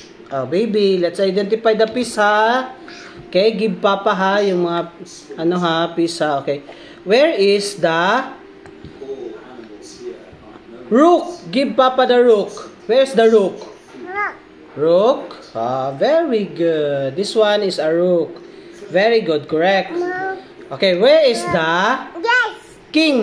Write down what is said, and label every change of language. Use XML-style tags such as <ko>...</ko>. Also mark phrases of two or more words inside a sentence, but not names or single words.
<en>Oh, baby, let's identify the piece, ha? Okay, give Papa, ha,</en> <tl>yung mga, ano,</tl> <en>ha, piece, ha? Okay. Where is the rook? Give Papa the rook. Where's the rook? Rook. Ah, very good. This one is a rook. Very good, correct. Okay, where is the king?</en>